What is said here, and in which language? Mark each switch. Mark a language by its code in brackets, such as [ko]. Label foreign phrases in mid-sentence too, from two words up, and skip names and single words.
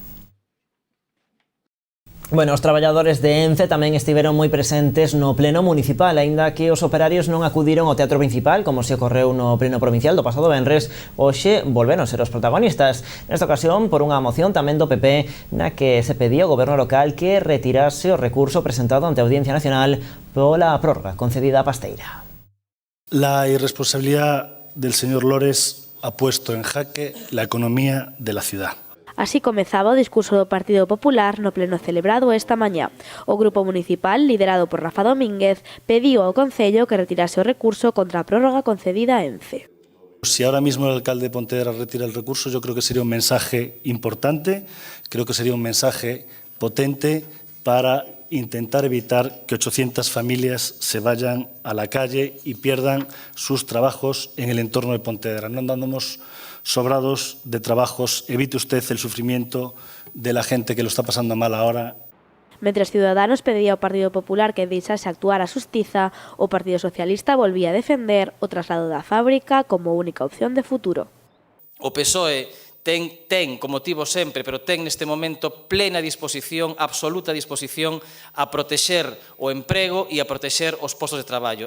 [gl] Bueno, os traballadores de Ence tamén estiveron moi presentes no pleno municipal, aínda que os operarios non acudiron ao Teatro Principal, como se ocorreu no pleno provincial do pasado venres. Hoxe volveron ser os protagonistas. Nesta ocasión, por unha moción tamén do PP, na que se pedía ao goberno local que retirase o recurso presentado ante a Audiencia Nacional pola prórroga concedida a Pasteira. [es] La irresponsabilidad del señor Lores ha puesto en jaque la economía de la ciudad. [gl] Así comezaba o discurso do Partido Popular no pleno celebrado esta mañá. O grupo municipal, liderado por Rafa Domínguez, pediu ao Concello que retirase o recurso contra a prórroga concedida a Ence. [es] Si ahora mismo el alcalde de Pontevedra retira el recurso, yo creo que sería un mensaje importante, creo que sería un mensaje potente para intentar evitar que 800 familias se vayan a la calle y pierdan sus trabajos en el entorno de Pontevedra. No andamos sobrados de trabajos, evite usted el sufrimiento de la gente que lo está pasando mal ahora. [gl] Mentres Ciudadanos pedía ao Partido Popular que deixase actuar a xustiza, o Partido Socialista volvía a defender o traslado da fábrica como única opción de futuro. O PSOE ten, como tivo sempre, pero ten neste momento plena disposición, absoluta disposición a protexer o emprego e a protexer os postos de traballo.